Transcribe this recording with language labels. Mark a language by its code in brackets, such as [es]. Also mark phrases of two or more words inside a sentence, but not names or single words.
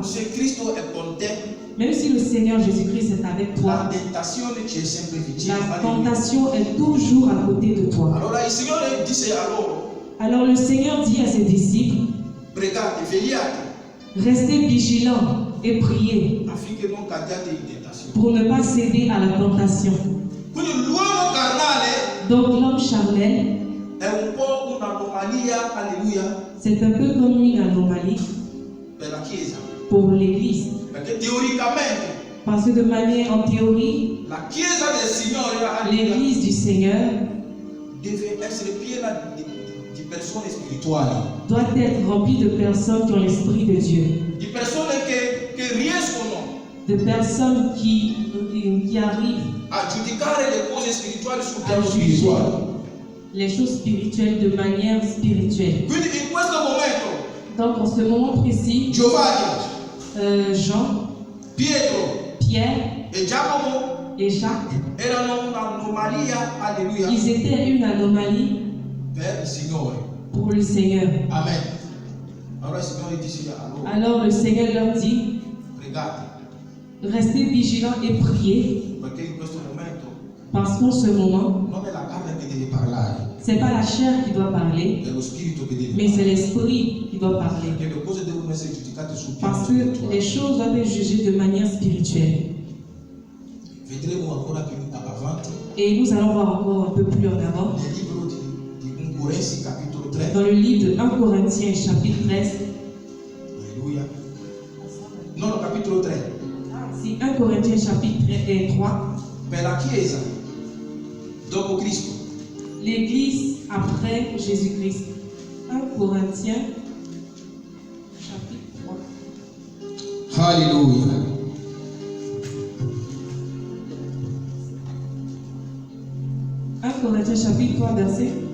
[it] se Cristo è con te, [fr] même si le Seigneur Jésus-Christ est avec [it] la [fr] toi, [it] tentazione ci è sempre vicino, [fr] la [it] alleluia. [fr] tentation est toujours à côté de toi. [it] Allora il Signore disse a loro, [fr] Alors le Seigneur dit à ses disciples, [it] pregate, vegliate, [fr] restez vigilants et priez [it] affinché non cadiate in tentazione. [fr] pour ne pas céder à la tentation. [it] Quindi l'uomo carnale [fr] Donc l'homme charnel, [it] è un po' un'anomalia, alleluia, [fr] c'est un peu comme une anomalie [it] per la Chiesa. [fr] pour l'Église. [it] Perché teoricamente [fr] Parce que de manière, en théorie, [it] la Chiesa del Signore, alleluia, [fr] l'Église du Seigneur [it] deve essere piena di persone spirituali, [fr] doit être remplie de personnes qui ont l'Esprit de Dieu, [it] di persone che riescono [fr] de personnes qui arrivent [it] a giudicare le cose spirituali sul [fr] à [it] piano [fr] juger [it] spirituale. [fr] les choses spirituelles de manière spirituelle. [it] Quindi in questo momento [fr] Donc en ce moment précis, [it] Giovanni, [fr] Jean, [it] Pietro [fr] Pierre [it] e Giacomo [fr] et Jacques, [it] erano un'anomalia, alleluia, [fr] ils étaient une anomalie [it] per il Signore. pour le Seigneur. Amen. Allora il Signore disse a loro, [fr] Alors le Seigneur leur dit, [it] pregate, [fr] restez vigilants et priez, [it] perché in questo momento [fr] parce qu'en ce moment, [it] non è la carne che deve parlare, [fr] c'est pas la chair qui doit parler, [it] è lo spirito che deve [fr] mais c'est [it] parlare. [fr] l'esprit qui doit parler. [it] Perché le cose devono essere giudicate sul piano [fr] Parce que les [it] spirituale. [fr] choses doivent être jugées de manière spirituelle. [it] Vedremo ancora più avanti [fr] Et nous allons voir encore un peu plus en avant [it] nel libro di 1 Corinzi capitolo 3. [fr] dans le livre de 1 Corinthiens chapitre 13. [it] Alleluia. No, no, capitolo 3. [fr] Si 1 Corinthiens chapitre 3, [it] Per la Chiesa dopo Cristo. [fr] l'Église après Jésus-Christ. 1 Corinthiens chapitre 3. [it] Alleluia. [fr] Corinthiens chapitre 3 verset